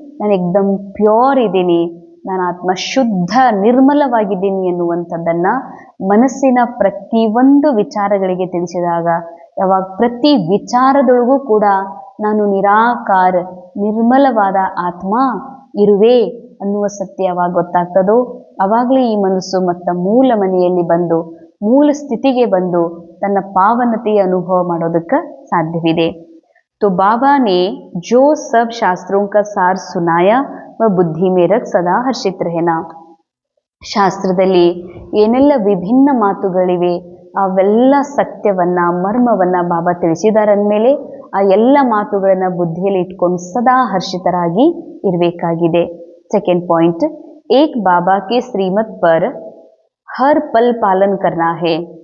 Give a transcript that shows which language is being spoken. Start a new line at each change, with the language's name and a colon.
Kannada: ನಾನು ಎಕ್ದಮ್ ಪ್ಯೂರ್ ಇದ್ದೀನಿ, ನಾನು ಆತ್ಮ ಶುದ್ಧ ನಿರ್ಮಲವಾಗಿದ್ದೀನಿ ಎನ್ನುವಂಥದ್ದನ್ನು ಮನಸ್ಸಿನ ಪ್ರತಿಯೊಂದು ವಿಚಾರಗಳಿಗೆ ತಿಳಿಸಿದಾಗ, ಯಾವಾಗ ಪ್ರತಿ ವಿಚಾರದೊಳಗೂ ಕೂಡ ನಾನು ನಿರಾಕಾರ ನಿರ್ಮಲವಾದ ಆತ್ಮ ಇರುವೆ ಅನ್ನುವ ಸತ್ಯ ಯಾವಾಗ ಗೊತ್ತಾಗ್ತದೋ, ಅವಾಗಲೇ ಈ ಮನಸ್ಸು ಮತ್ತು ಮೂಲ ಮನೆಯಲ್ಲಿ ಬಂದು, ಮೂಲ ಸ್ಥಿತಿಗೆ ಬಂದು ತನ್ನ ಪಾವನತೆಯ ಅನುಭವ ಮಾಡೋದಕ್ಕೆ ಸಾಧ್ಯವಿದೆ.
Hindi: तो बाबा ने जो सब शास्त्रों का सार सुनाया वह बुद्धि में रख सदा हर्षित रहना.
Kannada: ಶಾಸ್ತ್ರದಲ್ಲಿ ಏನೆಲ್ಲ ವಿಭಿನ್ನ ಮಾತುಗಳಿವೆ, ಅವೆಲ್ಲ ಸತ್ಯವನ್ನ, ಮರ್ಮವನ್ನ ಬಾಬಾ ತಿಳಿಸಿದಾರಂದ್ಮೇಲೆ ಆ ಎಲ್ಲ ಮಾತುಗಳನ್ನ ಬುದ್ಧಿಯಲ್ಲಿ ಇಟ್ಕೊಂಡು ಸದಾ ಹರ್ಷಿತರಾಗಿ ಇರಬೇಕಾಗಿದೆ.
English: second point,
Hindi: ಏಕ್ ಬಾಬಾ ಕೆ ಶ್ರೀಮತ್ ಪರ್ ಹರ್ ಪಲ್ ಪಾಲನ್ ಕರ್ನಾ ಹೇ.